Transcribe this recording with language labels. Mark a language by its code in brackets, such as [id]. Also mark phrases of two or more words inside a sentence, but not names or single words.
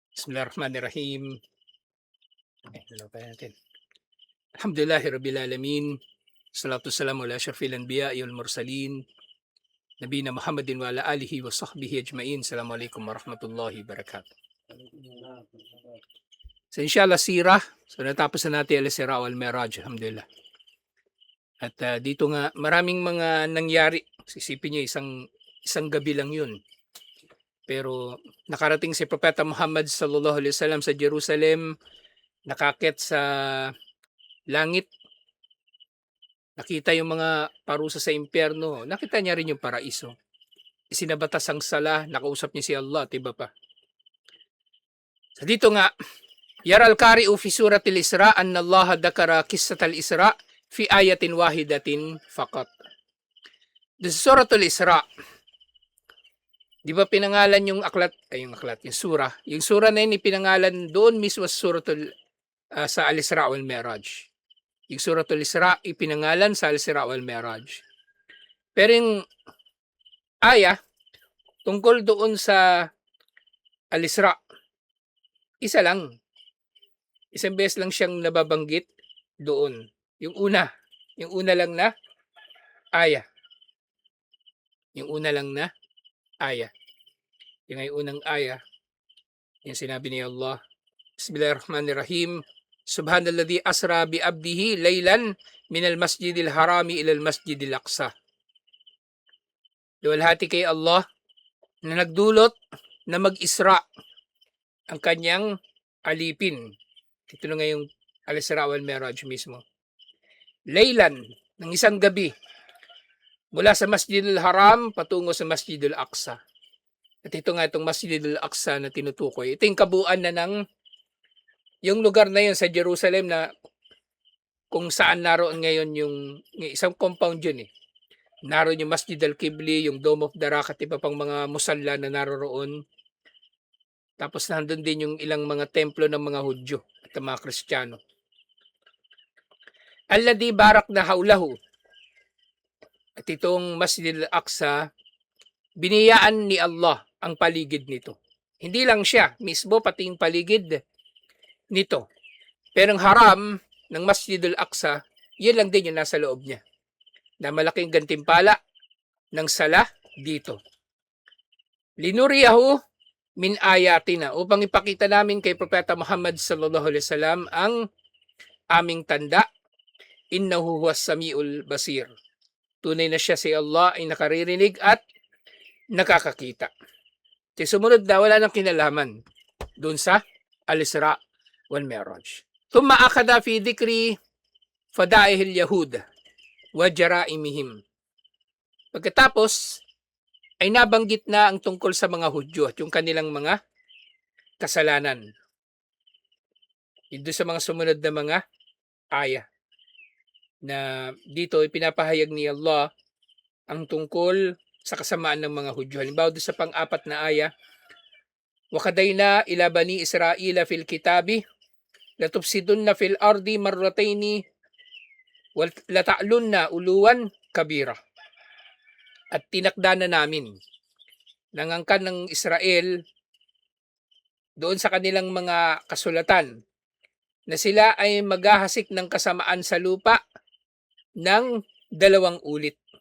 [ar] Bismillahirrahmanirrahim. [tl] Ano pa natin? [ar] الحمد لله رب العالمين. الصلاة والسلام على أشرف الأنبياء والمرسلين. نبينا محمد وعلى آله وصحبه أجمعين. السلام عليكم ورحمة الله وبركاته. [tl] So inshallah sirah. So natapos na natin al-Isra wal Mi'raj. Alhamdulillah. At dito nga maraming mga nangyari. Sisipin niyo isang gabi lang yun. Pero nakarating si Propeta Muhammad [ar] صلى الله عليه وسلم [tl] sa Jerusalem, nakakit sa langit, nakita yung mga parusa sa impyerno, nakita niya rin yung paraiso. Isinabatas ang sala, nakausap niya si Allah, tiba pa. So dito nga, [ar] يرى القارئ في سورة الإسراء أن الله ذكر قصة الإسراء في آية واحدة فقط. [tl] Sa suratul Isra, di ba pinangalan yung yung surah na yun pinangalan doon mismo sa suratul sa Al-Isra wal Mi'raj. Yung suratul Isra ipinangalan sa Al-Isra wal Mi'raj. Pero yung aya tungkol doon sa Al-Isra, isa lang. Isang beses lang siyang nababanggit doon. Yung una lang na aya. Yung una lang na aya. Yung ay unang aya, yung sinabi ni Allah, Bismillahirrahmanirrahim. [ar] سبحان الذي أسرى بعبده ليلا من المسجد الحرام إلى المسجد الأقصى. [tl] Luwalhati kay Allah na nagdulot na mag-isra ang kanyang alipin. Ito na ngayong Al-Isra wal Mi'raj mismo. Laylan, ng isang gabi, mula sa Masjidil Haram patungo sa Masjidil Aqsa. At ito nga itong Masjidil Aqsa na tinutukoy. Ito yung kabuuan na ng yung lugar na yun sa Jerusalem na kung saan naroon ngayon yung isang compound yun eh. Naroon yung Masjid al-Qibli, yung Dome of the Rock at iba pang mga musalla na naroon. Tapos nandun din yung ilang mga templo ng mga Hudyo at mga Kristiyano. [ar] الذي باركنا حوله. [tl] At itong Masjid al-Aqsa, biniyaan ni Allah ang paligid nito. Hindi lang siya mismo, pati yung paligid nito. Pero ang haram ng Masjid al-Aqsa, yun lang din yung nasa loob niya. Na malaking gantimpala ng sala dito. [ar] لنريه من آياتنا, [tl] upang ipakita namin kay Propeta Muhammad [ar] صلى الله عليه وسلم [tl] ang aming tanda. [ar] إنه هو السميع البصير. [tl] Tunay na siya si Allah ay nakaririnig at nakakakita. Sumunod na wala nang kinalaman doon sa Al-Isra wal Mi'raj. [ar] ثم أخذ في ذكر فضائح اليهود وجرائمهم. [tl] Pagkatapos ay nabanggit na ang tungkol sa mga Hudyo at yung kanilang mga kasalanan. Ito sa mga sumunod na mga aya na dito ay pinapahayag ni Allah ang tungkol sa kasamaan ng mga Hudyo. Halimbawa doon sa pang-apat na aya, [ar] وقضينا إلى بني إسرائيل في الكتاب لتفسدن في الأرض مرتين ولتعلن علوا كبيرا. [tl] At tinakda na namin ng angkan ng Israel doon sa kanilang mga kasulatan na sila ay maghahasik ng kasamaan sa lupa ng 2 ulit.